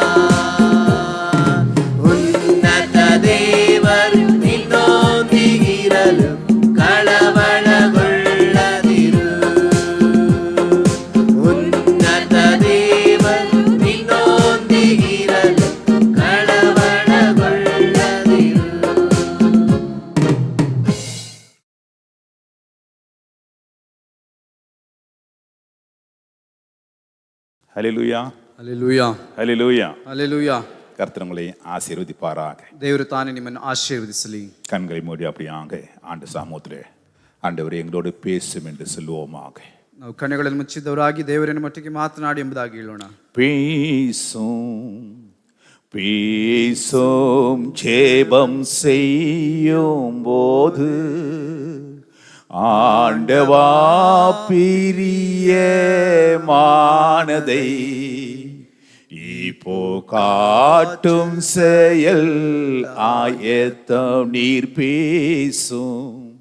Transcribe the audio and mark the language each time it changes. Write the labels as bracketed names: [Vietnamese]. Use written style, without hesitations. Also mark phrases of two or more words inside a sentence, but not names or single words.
[Kannada] ಉನ್ನತ ದೇವರು ನಿನ್ನೊಂದಿಗಿರಲು ಕಳವಳಗೊಳ್ಳದಿರು. ಉನ್ನತ ದೇವರು ನಿನ್ನೊಂದಿಗಿರಲು ಕಳವಳಗೊಳ್ಳದಿರು. [Tamil] ஹல்லேலூயா, [Kannada] ಅಲ್ಲೆಲೂಯಾ, [Tamil] ஹல்லேலூயா. [Kannada] ಅಲ್ಲೆಲೂಯಾ. [Tamil] கர்த்தர் உங்களை ஆசீர்வதிப்பாராக. [Kannada] ದೇವರು ತಾನೇ ನಿಮ್ಮನ್ನು ಆಶೀರ್ವದಿಸಲಿ. [Tamil] கண்களை மூடி அப்படியாக ஆண்டு சமூகத்திலே ஆண்டவரே எங்களோடு பேசும் என்று சொல்லுவோமாக. [Kannada] ನಾವು ಕಣ್ಣುಗಳನ್ನು ಮುಚ್ಚಿದವರಾಗಿ ದೇವರನ್ನು ಮಟ್ಟಿಗೆ ಮಾತನಾಡಿ ಎಂಬುದಾಗಿ ಹೇಳೋಣ. [Tamil] பேசும் பேசும் ஜெபம் செய்யும் போது ஆண்டவா பிரியமானதை இப்போ காட்டும் செயல் ஆயத்தம் நீர் பேசும்